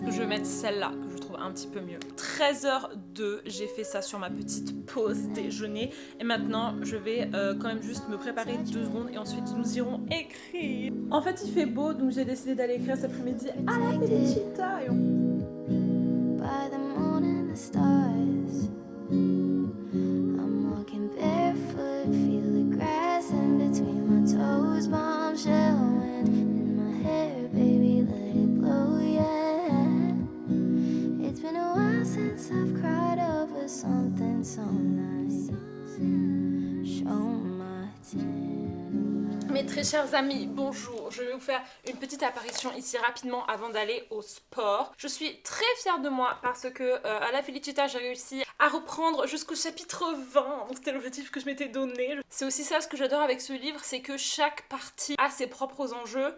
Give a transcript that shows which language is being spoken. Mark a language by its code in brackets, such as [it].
[fr] Je vais mettre celle-là, que je trouve un petit peu mieux. 13h02, j'ai fait ça sur ma petite pause déjeuner, et maintenant je vais quand même juste me préparer 2 secondes, et ensuite nous irons écrire. En fait il fait beau, donc j'ai décidé d'aller écrire cet après-midi à la Felicita. [en] By the moon and the stars, I'm walking barefoot, feel the grass in between my toes, bombshell wind in my hair, baby, let it blow, yeah. It's been a while since I've cried over something so nice. Show my tan. [fr] Mes très chers amis, bonjour, je vais vous faire une petite apparition ici rapidement avant d'aller au sport. Je suis très fière de moi parce que à la Felicita j'ai réussi à reprendre jusqu'au chapitre 20, donc c'était l'objectif que je m'étais donné. C'est aussi ça ce que j'adore avec ce livre, c'est que chaque partie a ses propres enjeux.